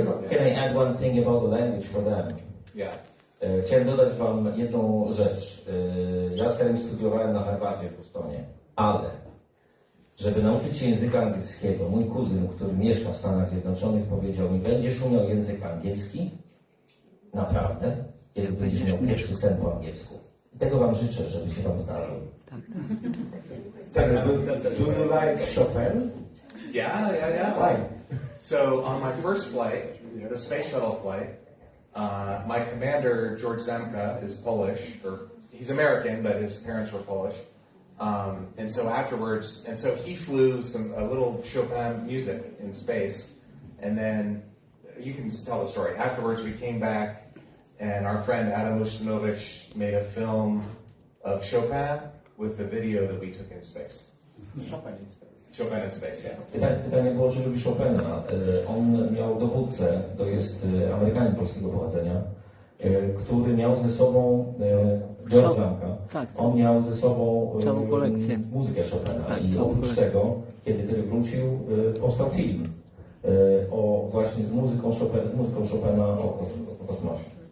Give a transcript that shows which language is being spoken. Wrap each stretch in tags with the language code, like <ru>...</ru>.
<en>Can I add one thing about the language for them? Yeah.</en> <pl>Chciałem dodać wam jedną rzecz. Ja z tym studiowałem na Harvardzie w Bostonie, ale żeby nauczyć się języka angielskiego, mój kuzyn, który mieszka w Stanach Zjednoczonych, powiedział mi: będziesz umiał język angielski, naprawdę, kiedy będziesz miał pierwszy sen po angielsku. I tego wam życzę, żeby się wam zdarzył.</pl> <en>Do you like Chopin? Yeah. Why? So on my first flight, the space shuttle flight, my commander, George Zemka, is Polish, or he's American, but his parents were Polish. And so afterwards, he flew a little Chopin music in space, and then you can tell the story. Afterwards, we came back, and our friend Adam Ustinovich made a film of Chopin with the video that we took in space. Chopin in space, yeah.</en> <pl>Pytanie było, czy lubi Chopina. On miał dowódcę, to jest Amerykanin polskiego pochodzenia, który miał ze sobą George Zamka. On miał ze sobą muzykę Chopina. I oprócz tego, kiedy Terry wrócił, powstał film właśnie z muzyką Chopina o kosmosie.</pl>